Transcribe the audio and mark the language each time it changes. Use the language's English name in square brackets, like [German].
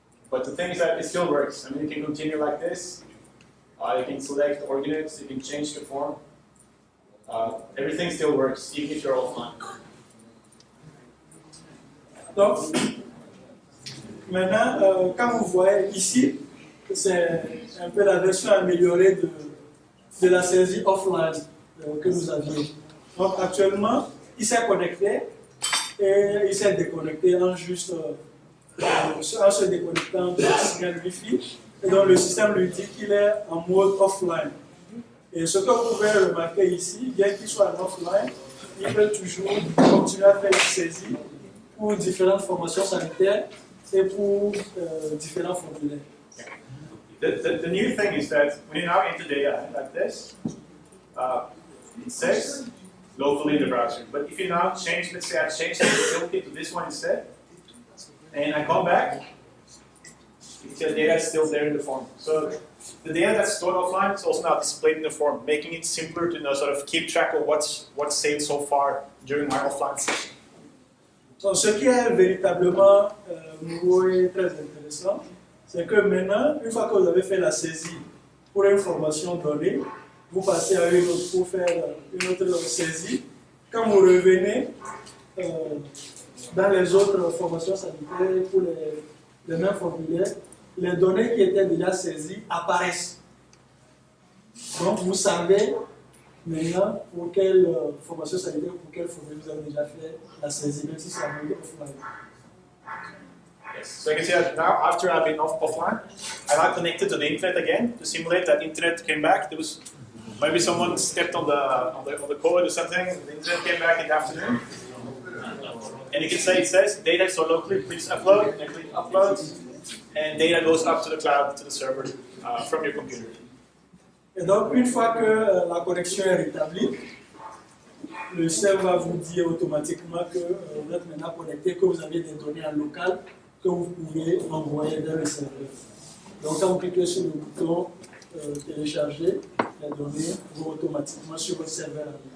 [English] But the thing is that it still works. I mean, you can continue like this. You can select ordinates, you can change the form. Everything still works, even if you're offline. [French] Donc, maintenant, quand vous voyez ici, c'est un peu la version améliorée de la saisie offline que nous avions. Donc, actuellement, il s'est connecté et il s'est déconnecté en juste en se déconnectant du signal Wi-Fi. Et donc, le système lui dit qu'il est en mode offline. Et ce que vous pouvez remarquer ici, bien qu'il soit en offline, il peut toujours continuer à faire une saisie pour différentes formations sanitaires et pour différents formulaires. [English] The new thing is that when you now enter data like this, it says locally in the browser. But if you now change, let's say I change the utility to this one instead, and I come back, the data is still there in the form. So the data that's stored offline is also now displayed in the form, making it simpler to sort of keep track of what's saved so far during my offline session. [French] Donc, ce qui est véritablement nouveau et très intéressant, c'est que maintenant, une fois que vous avez fait la saisie pour une formation donnée, vous passez à une autre pour faire une autre saisie. Quand vous revenez dans les autres formations sanitaires pour les mêmes formulaires, les données qui étaient déjà saisies apparaissent. Donc vous savez maintenant pour quelle formation sanitaire, pour quelle formulaire vous avez déjà fait la saisie, même si c'est en mode offline. [English] Yes. So you can see that now, after I've been offline, I now connected to the internet again to simulate that internet came back. There was maybe someone stepped on the code or something. The internet came back in the afternoon, and you can say it says data is stored locally. Please upload. And click upload, and data goes up to the cloud to the server from your computer. [French] Et donc une fois que la connexion est rétablie, le serveur va vous dire automatiquement que vous êtes maintenant connecté, que vous avez des données en local que vous pouvez envoyer vers le serveur. Donc quand vous cliquez sur le bouton télécharger, les données vont automatiquement sur votre serveur.